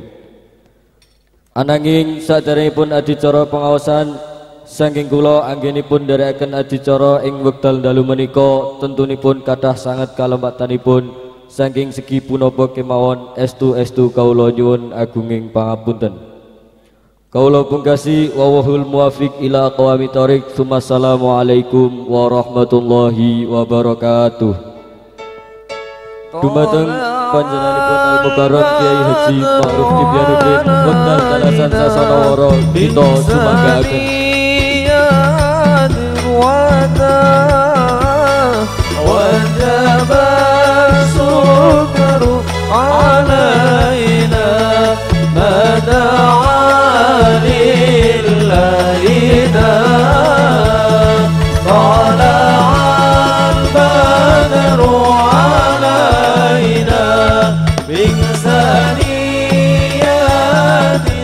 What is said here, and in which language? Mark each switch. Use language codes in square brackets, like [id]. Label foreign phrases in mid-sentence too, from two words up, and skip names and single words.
[jv] Ananging saderengipun adicara pengaosan saking kula anggenipun nderekaken adicara ing wekdal dalu menika tentunipun kathah sanget kalembatanipun saking segi punapa kemawon estu kawula nyuwun agunging pangapunten. Kawula pungkasi [ar] والله الموفق إلى أقوم الطريق. السلام عليكم ورحمة الله وبركاته. [jv] Dumateng panjenenganipun Al Mukarram Kiai Haji Ma'ruf Tibyanuddin wekdal dalasan sasana wara kita sumanggaken [ar] وجب السكر علينا ما دعا لله طلع البدر علينا من ثنيات